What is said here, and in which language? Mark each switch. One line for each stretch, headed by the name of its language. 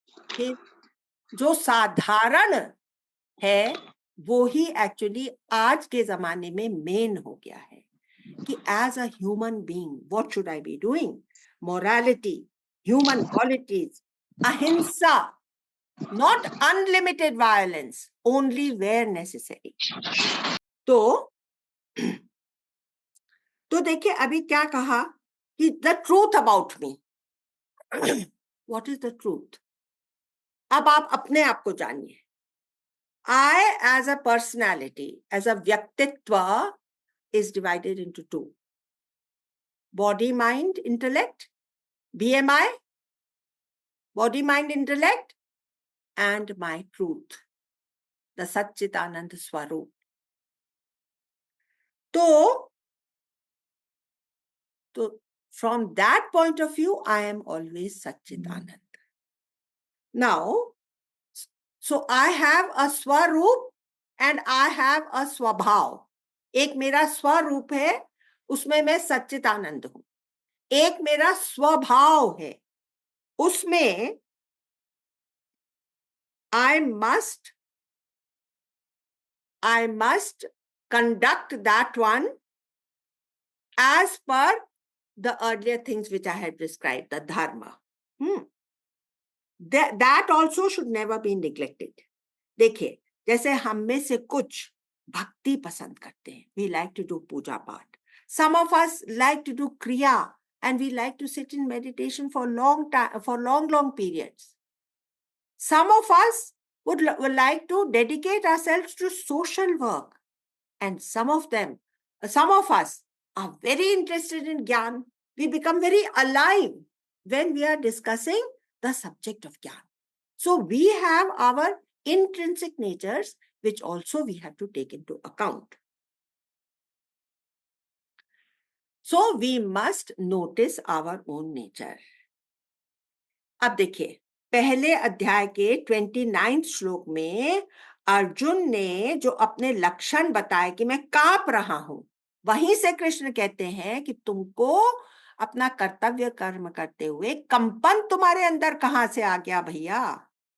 Hindi: फिर जो साधारण है, वो ही एक्चुअली आज के जमाने में मेन हो गया है, कि
English: As a human being what should I be doing, morality, human qualities, ahimsa, not unlimited violence, only where necessary.
Hindi: तो देखिए, अभी क्या कहा कि
English: The truth about me, what is the truth.
Hindi: अब आप अपने आप को जानिए,
English: I as a personality, as a Vyaktitva, is divided into two. Body, mind, intellect, BMI, body, mind, intellect, and my truth, the Satchitanand Swarup. So from that point of view, I am always Satchitanand. Now, so I have a Swarup and I have a Swabhav.
Hindi: एक मेरा स्वरूप है, उसमें मैं सच्चिदानंद हूं. एक मेरा स्वभाव है, उसमें
English: I must conduct that one as per the earlier things which I had described, the dharma. That also should never be neglected.
Hindi: देखिए, जैसे हम में से कुछ भक्ति पसंद करते हैं.
English: We like to do puja part. Some of us like to do kriya, and we like to sit in meditation for long periods. Some of us would like to dedicate ourselves to social work, and some of us are very interested in Gyan. We become very alive when we are discussing the subject of Gyan. So we have our intrinsic natures, which also we have to take into account. So we must notice our own nature.
Hindi: अब देखिए, पहले अध्याय के 29 श्लोक में अर्जुन ने जो अपने लक्षण बताए कि मैं कांप रहा हूं, वहीं से कृष्ण कहते हैं कि तुमको अपना कर्तव्य कर्म करते हुए कंपन तुम्हारे अंदर कहां से आ गया भैया?